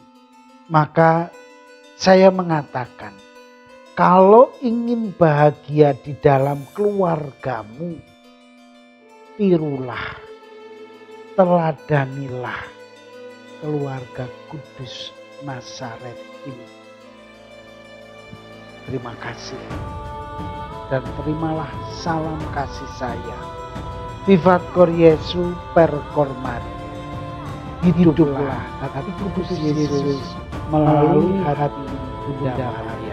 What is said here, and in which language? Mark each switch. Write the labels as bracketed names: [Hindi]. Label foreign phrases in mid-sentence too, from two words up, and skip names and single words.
[Indonesian] Maka saya mengatakan, kalau ingin bahagia di dalam keluargamu, tirulah, teladanilah keluarga kudus Nazaret ini. terima kasih. Dan terimalah salam kasih saya. [Latin] Vivat cor Jesu per cor Maria. [Indonesian] Hiduplah hati kudus Yesus melalui hati Bunda Maria.